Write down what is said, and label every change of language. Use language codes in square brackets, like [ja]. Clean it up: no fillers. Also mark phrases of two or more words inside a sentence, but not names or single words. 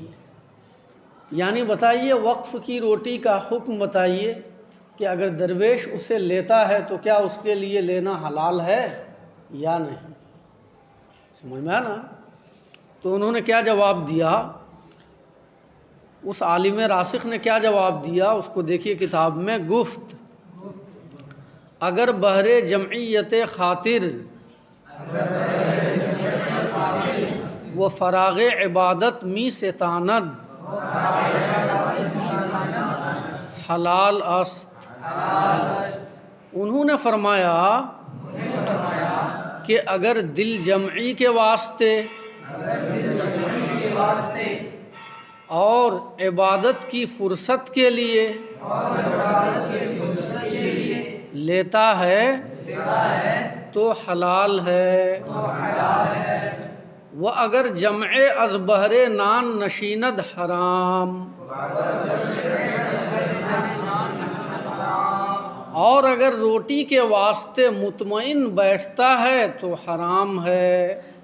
[ur] یعنی بتائیے وقف کی روٹی کا حکم بتائیے کہ اگر درویش اسے لیتا ہے تو کیا اس کے لیے لینا حلال ہے یا نہیں؟ سمجھ میں آنا؟ تو انہوں نے کیا جواب دیا؟ اس عالم راسخ نے کیا جواب دیا اس کو دیکھیے کتاب میں۔ [fa] گفت اگر بہر جمعیت خاطر و فراغ عبادت می ستاند حلال است۔ [ur] انہوں نے فرمایا کہ اگر دل جمعی کے واسطے اور عبادت کی فرصت کے لیے لیتا ہے تو حلال ہے، وہ [fa] اگر جمع از بہر نان نشیند حرام، [ur] اور اگر روٹی کے واسطے مطمئن بیٹھتا ہے تو حرام ہے۔